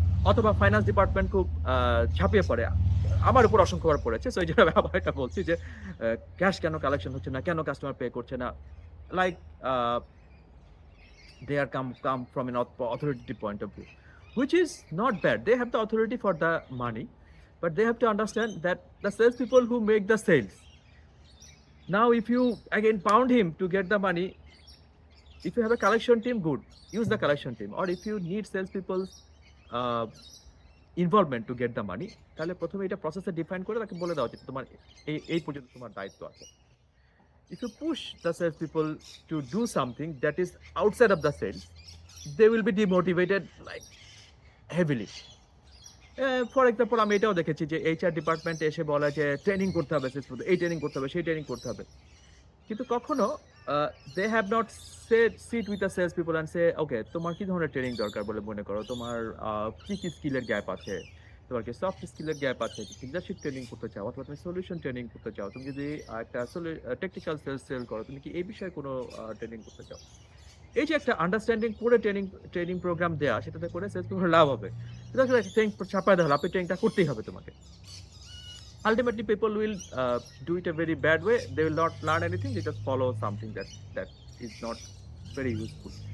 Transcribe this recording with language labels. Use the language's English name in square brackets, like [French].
[Bangla] অথবা finance department খুব ঝাঁপিয়ে পড়ে, আমার উপর অসংখ্যবার পড়েছে। সো এই জন্য আমি আবার এটা বলছি যে ক্যাশ কেন কালেকশন হচ্ছে না, কেন কাস্টমার পে করছে না, like [English] they are come from an authoritative point of view, which is not bad. They have the authority for the money, but they have to understand that the sales people who make the sales, now if you again pound him to get the money, if you have a collection team, good, use the collection team, or if you need sales people's uh, involvement to get the money, [Bangla] তাহলে প্রথমে এটা প্রসেসে define করে তাকে বলে দেওয়া উচিত তোমার এই পর্যন্ত তোমার দায়িত্ব আছে। [English] If you push the sales people to do something that is outside of the sales, they will be demotivated like heavily. [Bangla] For example, আমি এটাও দেখেছি যে এইচআর ডিপার্টমেন্টে এসে বলে যে ট্রেনিং করতে হবে, এই ট্রেনিং করতে হবে, সেই ট্রেনিং করতে হবে, কিন্তু কখনো [English] they have not sit with the sales people and say okay [Bangla] তোমার কি ধরনের ট্রেনিং দরকার বলে মনে করো, তোমার কি কি স্কিলের গ্যাপ আছে, তোমার কি সফট স্কিলের গ্যাপ আছে, লিডারশিপ ট্রেনিং করতে চাও, অথবা তুমি সলিউশন ট্রেনিং করতে চাও, তুমি যদি একটা টেকনিক্যাল সেল করো, তুমি কি এই বিষয়ে কোনো ট্রেনিং করতে চাও। এই যে একটা আন্ডারস্ট্যান্ডিং করে ট্রেনিং প্রোগ্রাম দেওয়া, সেটাতে করে সেলস পিপল লাভ হবে। সেটা আসলে ট্রেনিং ছাপায় দেওয়া হলো, আপনি ট্রেনিংটা করতেই হবে তোমাকে। [English] Ultimately, people will do it a very bad way. They will not learn anything. They just follow something that is not very useful.